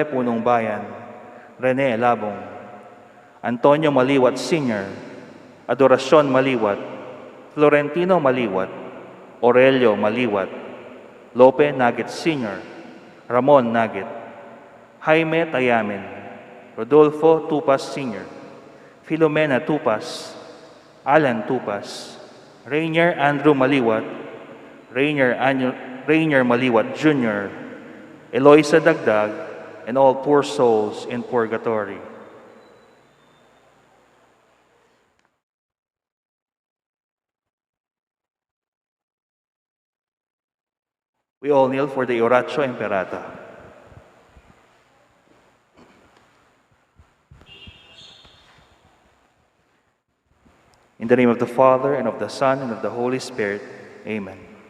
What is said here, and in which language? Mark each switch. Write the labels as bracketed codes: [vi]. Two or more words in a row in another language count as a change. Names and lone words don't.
[tl] Punong Bayan, [en] Rene Labong, Antonio Maliwat Sr., Adoracion Maliwat, Florentino Maliwat, Aurelio Maliwat, Lope Nagit Sr., Ramon Nagit, Jaime Tayamin, Rodolfo Tupas Sr., Filomena Tupas, Alan Tupas, Rainier Andrew Maliwat, Rainier Maliwat Jr., Eloisa Dagdag, and all poor souls in purgatory. We all kneel for the Oratio Imperata. In the name of the Father, and of the Son, and of the Holy Spirit, amen.